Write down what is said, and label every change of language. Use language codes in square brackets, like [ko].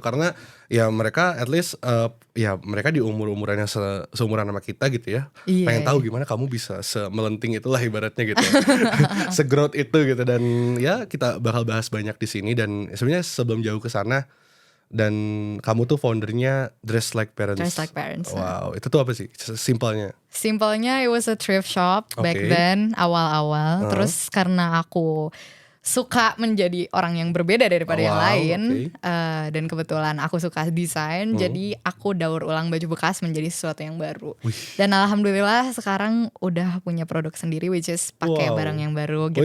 [id] Karena ya mereka at least ya mereka di umur-umuran yang seumuran sama kita gitu ya. Iya. Pengen tahu gimana kamu bisa semelenting itulah ibaratnya gitu. Segrowth itu gitu. Dan ya kita bakal bahas banyak di sini. Dan sebenarnya sebelum jauh ke sana, dan kamu tuh foundernya Dress Like Parents. Dress Like Parents. Wow, itu tuh apa sih? Simpelnya [en] it was a thrift shop back then, [id] awal-awal. Terus karena aku suka menjadi orang yang berbeda daripada yang lain, dan kebetulan aku suka desain, jadi aku daur ulang baju bekas menjadi sesuatu yang baru. Dan alhamdulillah sekarang udah punya produk sendiri, [en] which is [id] pakai barang yang baru gitu.